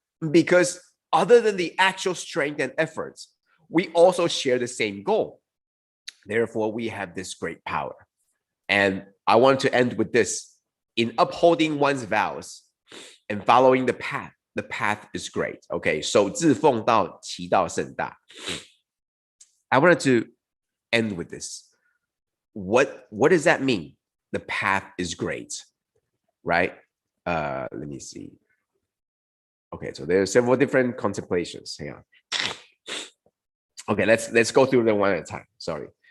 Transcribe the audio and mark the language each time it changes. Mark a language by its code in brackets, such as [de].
[en] Because other than the actual strength and efforts, we also share the same goal. Therefore, we have this great power. And I want to end with this. In upholding one's vows and following the path is great. Okay, so [zh] 自奉道，其道甚大. [en] I wanted to end with this. What does that mean? The path is great, right? Let me see. Okay, so there are several different contemplations. Hang on. Okay, let's go through them one at a time. Sorry.